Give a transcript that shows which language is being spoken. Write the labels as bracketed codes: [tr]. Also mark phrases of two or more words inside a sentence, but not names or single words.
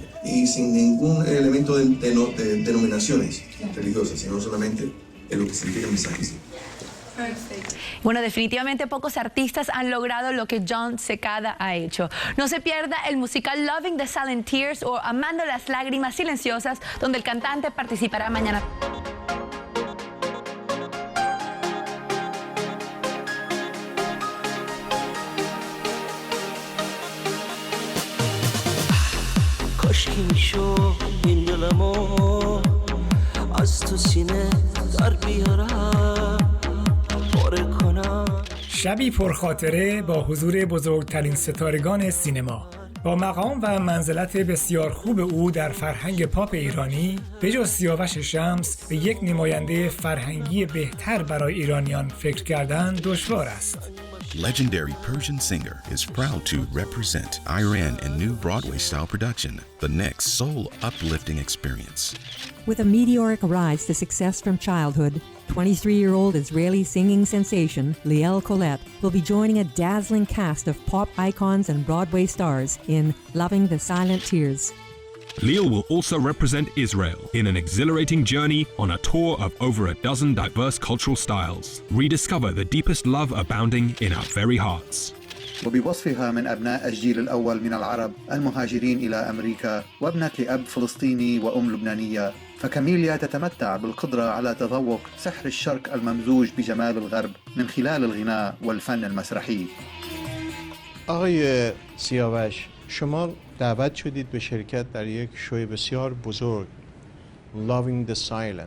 [es] Y sin ningún elemento de denominaciones religiosas, sino solamente en lo que significa el mensaje. Perfecto. Bueno, definitivamente pocos artistas han logrado lo que Jon Secada ha hecho. No se pierda el musical Loving the Silent Tears o Amando las lágrimas silenciosas, donde el cantante participará mañana. [fa] میشو این دلمو از تو سینه در بیارم پاره کنم. شبی پرخاطره با حضور بزرگترین ستارگان سینما. با مقام و منزلت بسیار خوب او در فرهنگ پاپ ایرانی، بجز سیاوش شمس به یک نماینده فرهنگی بهتر برای ایرانیان فکر کردن دشوار است. [en] Legendary Persian singer is proud to represent Iran in new Broadway-style production, the next soul-uplifting experience. With a meteoric rise to success from childhood, 23-year-old Israeli singing sensation Liel Colette will be joining a dazzling cast of pop icons and Broadway stars in Loving the Silent Tears. Liel will also represent Israel in an exhilarating journey on a tour of over a dozen diverse cultural styles. Rediscover the deepest love abounding in our very hearts. [ar] وبوصفها من أبناء الجيل الأول من العرب المهاجرين إلى أمريكا وابنة لأب فلسطيني وأم لبنانية، فكاميليا تتمتع بالقدرة على تذوق سحر الشرق الممزوج بجمال الغرب من خلال الغناء والفن المسرحي. [fa] آقای سیاوش، شما دعوت شدید به شرکت در یک شوی بسیار بزرگ Loving the Silent